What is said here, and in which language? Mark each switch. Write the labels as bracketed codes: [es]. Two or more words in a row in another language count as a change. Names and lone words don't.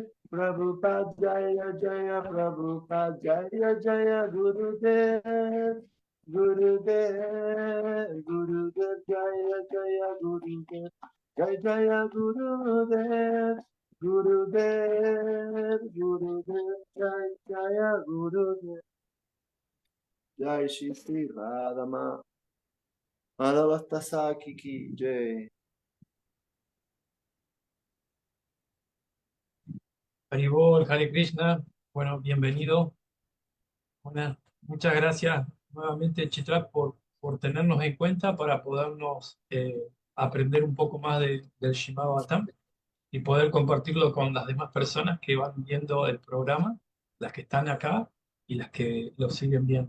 [sa] Prabhupada Jaya Jaya Prabhupada Jaya Jaya Gurudev Gurudev Gurudev Jaya Jaya Gurudev Jaya Jaya Gurudev Gurudev Gurudev Jaya Jaya Gurudev Jai Shri Radha Madhavastasaki ki Jai. Haribol, Hare Krishna, [es] bueno, bienvenido. Muchas gracias nuevamente, Chitra, por tenernos en cuenta para podernos aprender un poco más del Srimad Bhagavatam y poder compartirlo con las demás personas que van viendo el programa, las que están acá y las que lo siguen viendo.